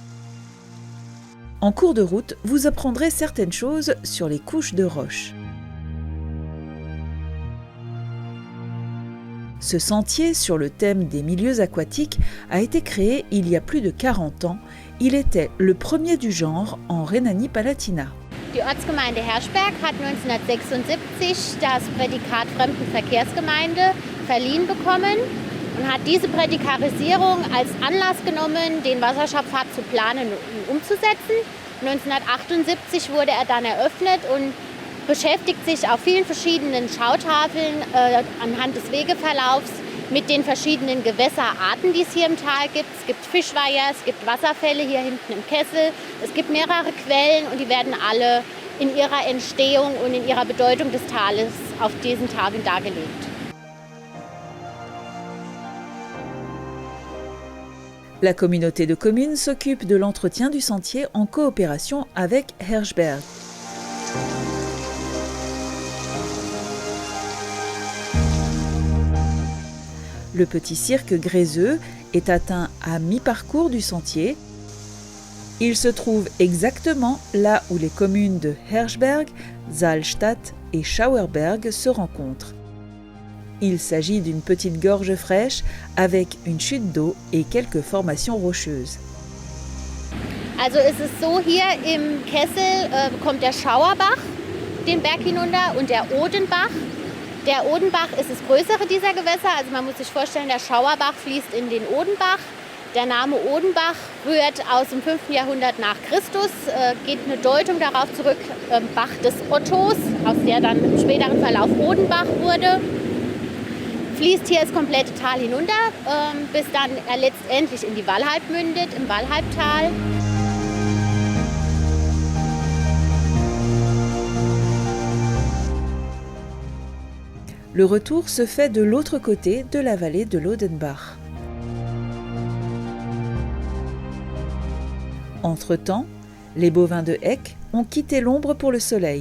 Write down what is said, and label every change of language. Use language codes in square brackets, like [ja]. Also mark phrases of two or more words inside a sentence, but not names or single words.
[fr] En cours de route, vous apprendrez certaines choses sur les couches de roches. Ce sentier sur le thème des milieux aquatiques a été créé il y a plus de 40 ans. Il était le premier du genre en Rhénanie-Palatinat. [de] Die Ortsgemeinde Hirschberg hat 1976 das Prädikat Fremdenverkehrsgemeinde verliehen bekommen und hat diese Prädikarisierung als Anlass genommen, den Wasserschafffahrt zu planen und umzusetzen. 1978 wurde er dann eröffnet und beschäftigt sich auf vielen verschiedenen Schautafeln anhand des Wegeverlaufs mit den verschiedenen Gewässerarten, die es hier im Tal gibt. Es gibt Fischweiher, es gibt Wasserfälle hier hinten im Kessel. Es gibt mehrere Quellen und die werden alle in ihrer Entstehung und in ihrer Bedeutung des Tales auf diesen Tafeln dargelegt. [fr] La communauté de communes s'occupe de l'entretien du sentier en coopération avec Hirschberg. Le petit cirque gréseux est atteint à mi-parcours du sentier. Il se trouve exactement là où les communes de Hirschberg, Saalstadt et Schauerberg se rencontrent. Il s'agit d'une petite gorge fraîche avec une chute d'eau et quelques formations rocheuses. [de] Also es ist so, hier im Kessel kommt der Schauerbach den Berg hinunter und der Odenbach. Der Odenbach ist das größere dieser Gewässer, also man muss sich vorstellen, der Schauerbach fließt in den Odenbach. Der Name Odenbach rührt aus dem 5. Jahrhundert nach Christus, geht eine Deutung darauf zurück, Bach des Ottos, aus der dann im späteren Verlauf Odenbach wurde. Fließt hier das komplette Tal hinunter, bis dann er letztendlich in die Wallhalb mündet, im Wallhalbtal. [fr] Le retour se fait de l'autre côté de la vallée de l'Odenbach. Entre-temps, les bovins de Heck ont quitté l'ombre pour le soleil.